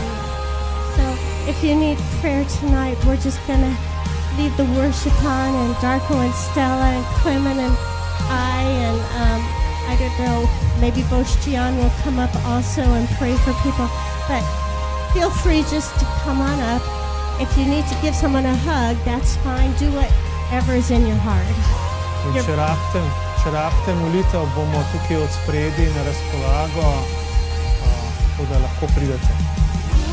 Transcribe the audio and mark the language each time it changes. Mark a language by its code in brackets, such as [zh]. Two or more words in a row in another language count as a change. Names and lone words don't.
[en] So if you need prayer tonight, we're just going to leave the worship on, and Darko and Stella and Clement and I don't know, maybe Bostian will come up also and pray for people. But feel free just to come on up. If you need to give someone a hug, that's fine. Do whatever is in your heart. [sl] In če rabite molitev, bomo tukaj od spredi na razpolago, tako da lahko pridete.